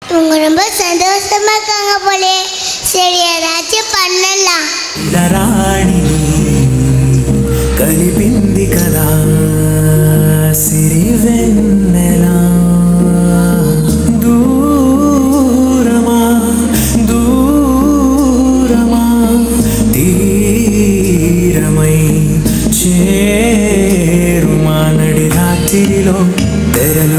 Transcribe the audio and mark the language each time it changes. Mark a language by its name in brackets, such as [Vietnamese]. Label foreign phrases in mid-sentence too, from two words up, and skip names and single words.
[Tamil] இவங்க ரொம்ப சந்தோஷமா இருக்காங்க போலே. சரி ஏதாச்சும் பண்ணலாம். [Telugu] కలిపింది కదా సిరివెన్నెలా దూరమా దూరమా తీరమై చేరుమా నడి రాత్రిలో తెరలు